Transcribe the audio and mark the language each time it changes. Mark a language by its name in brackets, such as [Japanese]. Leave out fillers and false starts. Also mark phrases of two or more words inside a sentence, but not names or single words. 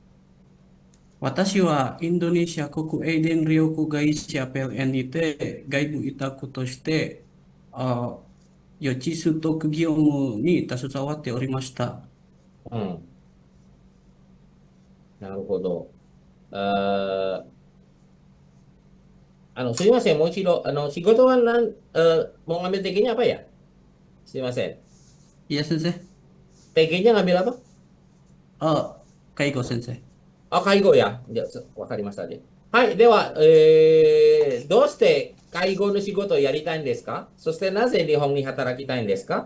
[Japanese] 私はインドネシア国営電力会社 PLN にて外部委託として、予知取得業務に携わっておりました。うん、なるほど。あすいません、もう一度、仕事は [Indonesian] mau ngambil TG-nya apa ya? [Japanese] すいません。いや、先生。 [Indonesian] TG-nya ngambil apa? [Japanese] 介護先生。あ、介護や。じゃあ、わかりましたね。はい。では、どうして介護の仕事をやりたいんですか？そしてなぜ日本に働きたいんですか？